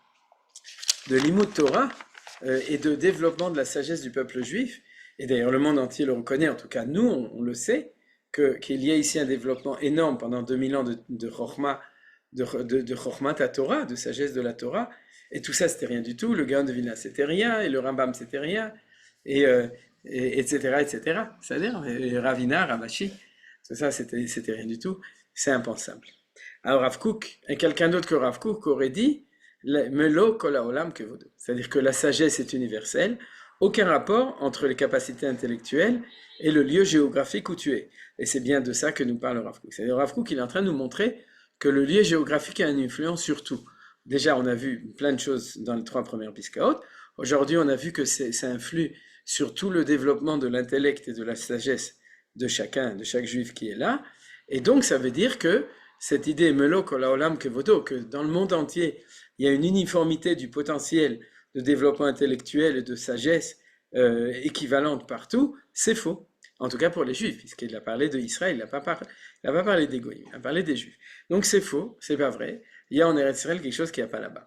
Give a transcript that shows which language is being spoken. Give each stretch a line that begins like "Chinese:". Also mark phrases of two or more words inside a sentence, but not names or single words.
French: de l'Imout Torah et de développement de la sagesse du peuple juif, et d'ailleurs le monde entier le reconnaît, en tout cas nous, on le sait, qu'il y a ici un développement énorme pendant 2000 ans de Chokhmah, de
Hebrew: חכמת התורה,
French: de sagesse de la Torah, et tout ça c'était rien du tout, le Gaon de Vilna c'était rien, et le Rambam c'était rien, et etc., etc. C'est-à-dire, Ravina, Ravashi, tout ça, c'était rien du tout. C'est impensable. Alors, Rav Kook, et quelqu'un d'autre que Rav Kook aurait dit,
Hebrew: מלא כל העולם כבודו.
French: C'est-à-dire que la sagesse est universelle, aucun rapport entre les capacités intellectuelles et le lieu géographique où tu es. Et c'est bien de ça que nous parle Rav Kook. C'est-à-dire, Rav Kook, il est en train de nous montrer que le lieu géographique a une influence sur tout. Déjà, on a vu plein de choses dans les 3 premières piskaot. Aujourd'hui, on a vu que ça influe sur tout le développement de l'intellect et de la sagesse de chaque juif qui est là. Et donc, ça veut dire que cette idée
Hebrew: מלא כל העולם כבודו,
French: que dans le monde entier, il y a une uniformité du potentiel de développement intellectuel et de sagesse équivalente partout, c'est faux. En tout cas pour les juifs, puisqu'il a parlé d'Israël, il n'a pas parlé des goïms, il a parlé des juifs. Donc c'est faux, c'est pas vrai. Il y a en Eretz Israël quelque chose qu'il n'y a pas là-bas.